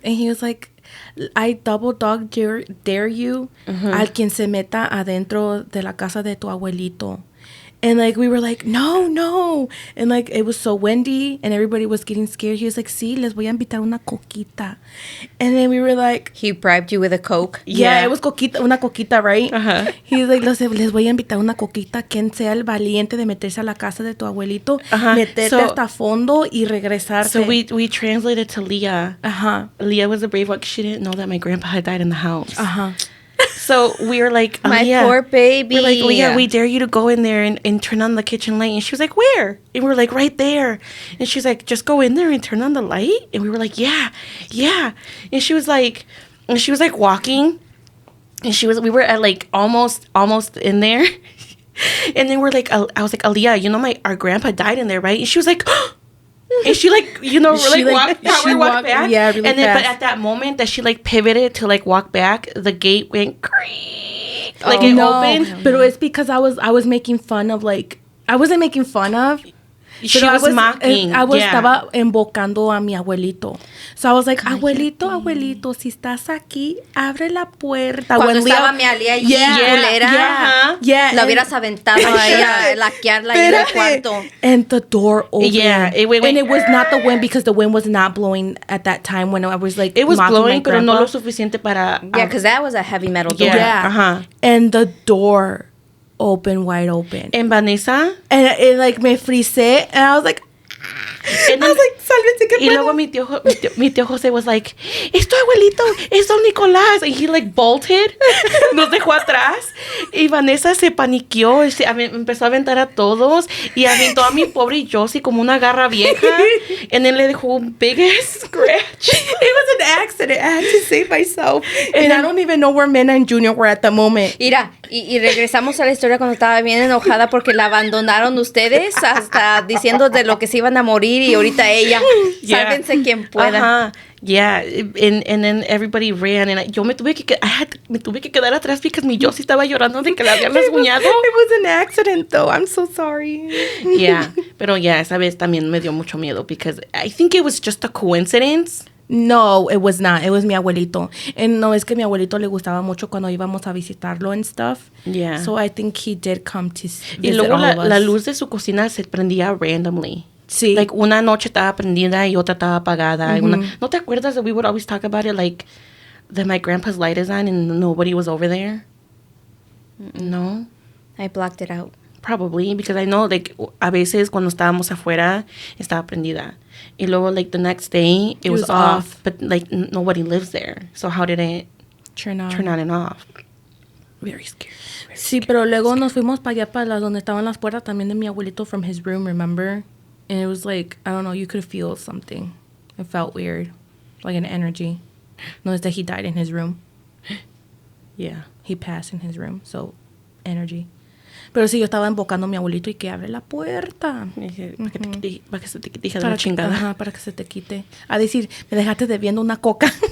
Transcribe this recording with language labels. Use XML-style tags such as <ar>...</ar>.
<en>And he was like, I double dog dare you</en> <es>al quien se meta adentro de la casa de tu abuelito.</es> <en>And like, we were like, no. And like, it was so windy and everybody was getting scared. He was like,</en> <es>sí, les voy a invitar una coquita.</es> <en>And then we were like... He bribed you with a Coke? Yeah, it was coquita, una coquita, right? He was like,</en> <es>les voy a invitar una coquita. Quien sea el valiente de meterse a la casa de tu abuelito, meterte hasta fondo y regresarte.</es> <en>So we translated to Leah. Leah was a brave one. She didn't know that my grandpa had died in the house. So we were like, My Leah, poor baby. We're like, Leah, we dare you to go in there and turn on the kitchen light. And she was like, where? And we're like, right there. And she's like, just go in there and turn on the light. And we were like, yeah. And she was like walking. And we were at like almost in there. And then we're like, I was like, Aaliyah, you know, our grandpa died in there, right? And she was like, and she like, you know, walked back. Yeah, really and then, fast. but at that moment that she like pivoted to like walk back, the gate went creak, like it opened. But it's because I was making fun of like, I wasn't making fun of. She was mocking.</en> <es>Estaba embocando a mi abuelito.</es> <en>So I was like,</en> <es>abuelito, si estás aquí, abre la puerta. Cuando estaba mi Alía allí, culera, la hubieras aventado ahí a laquearla ahí en el cuarto.</es> <en>And the door opened. Yeah, and it was not the wind because the wind was not blowing at that time when I was like, it was blowing,</en> <es>pero no</es> <en>grandpa.</en> <es>lo suficiente para.</es> <en>Yeah, because that was a heavy metal door. Yeah. And the door wide open. And Vanessa. And it like</en> <es>me frisé.</es> <en>And I was like, I was like,</en> <es>sálvense, qué pedo. Y luego mi tío José</es> <en>was like,</en> <es>es tu abuelito, es Don Nicolás.</es> <en>And he like bolted,</en> <es>nos dejó atrás. Y Vanessa se paniqueó, empezó a aventar a todos. Y aventó a mi pobre Josie como una garra vieja.</es> <en>And then</en> <es>le dejó un</es> <en>big ass scratch. It was an accident. I had to save myself. And I don't even know where Mena and Junior were at the moment.</en> <es>Mira, y regresamos a la historia cuando estaba bien enojada porque la abandonaron ustedes hasta diciendo de lo que se iban a morir y ahorita ella. Sálvense quien pueda.</es> <en>Yeah, and then everybody ran and</en> <es>yo me tuve que quedar atrás</es> <en>because</en> <es>mi Josie estaba llorando de que la habían rasguñado.</es> <en>It was an accident though. I'm so sorry. Yeah,</en> <es>pero esa vez también me dio mucho miedo</es> <en>because I think it was just a coincidence. No, it was not. It was</en> <es>mi abuelito.</es> <en>And no, es que mi abuelito le gustaba mucho cuando íbamos a visitarlo and stuff. Yeah. So I think he did come to visit</en> <es>y luego</es> <en>all of us.</en> <es>La luz de su cocina se prendía</es> <en>randomly.</en> <es>Sí.</es> <en>Like,</en> <es>una noche estaba prendida y otra estaba apagada. ¿No te acuerdas</es> <en>that we would always talk about it, like, that my grandpa's light is on and nobody was over there?</en> <es>No?</es> <en>I blocked it out. Probably, because I know, like,</en> <es>a veces cuando estábamos afuera, estaba prendida. Y luego,</es> <en>like, the next day, it was off. But, like, nobody lives there. So how did it turn on and off? Very scary.</en> <es>Sí, pero luego nos fuimos para allá, para donde estaban las puertas también de mi abuelito</es> <en>from his room, remember? And it was like, I don't know, you could feel something. It felt weird. Like an energy. No, it's that he died in his room. Yeah. He passed in his room. So, energy.</en> <es>Pero sí, yo estaba invocando a mi abuelito y que abre la puerta. Para que se te quite la chingada. Ajá, para que se te quite. A decir, me dejaste debiendo una coca.</es>